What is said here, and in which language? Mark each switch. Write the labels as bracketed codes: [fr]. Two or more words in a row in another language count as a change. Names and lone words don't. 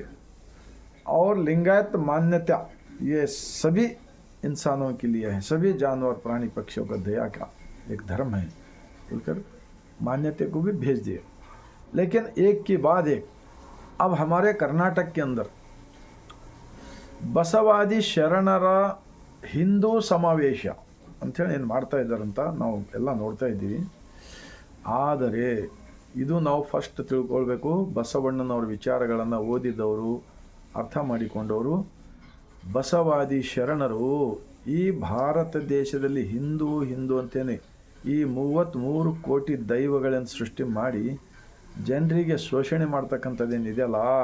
[hi] और लिंगायत मान्यता ये सभी इंसानों के लिए है, सभी जानवर प्राणी पक्षियों का दया का एक धर्म है बोलकर मान्यता को भी भेज दिए. लेकिन एक के बाद एक अब हमारे कर्नाटक के अंदर [kn] ಬಸವಾದಿ ಶರಣರ ಹಿಂದೂ ಸಮಾವೇಶ ಅಂಥೇಳಿ ಏನು ಮಾಡ್ತಾ ಇದ್ದಾರಂತ ನಾವು ಎಲ್ಲ ನೋಡ್ತಾ ಇದ್ದೀವಿ. ಆದರೆ ಇದು ನಾವು ಫಸ್ಟ್ ತಿಳ್ಕೊಳ್ಬೇಕು, ಬಸವಣ್ಣನವ್ರ ವಿಚಾರಗಳನ್ನು ಓದಿದವರು, ಅರ್ಥ ಮಾಡಿಕೊಂಡವರು, ಬಸವಾದಿ ಶರಣರು ಈ ಭಾರತ ದೇಶದಲ್ಲಿ ಹಿಂದೂ ಅಂತೇನೆ ಈ 33 ಕೋಟಿ ದೈವಗಳನ್ನು ಸೃಷ್ಟಿ ಮಾಡಿ ಜನರಿಗೆ ಶೋಷಣೆ ಮಾಡ್ತಕ್ಕಂಥದ್ದೇನಿದೆಯಲ್ಲ,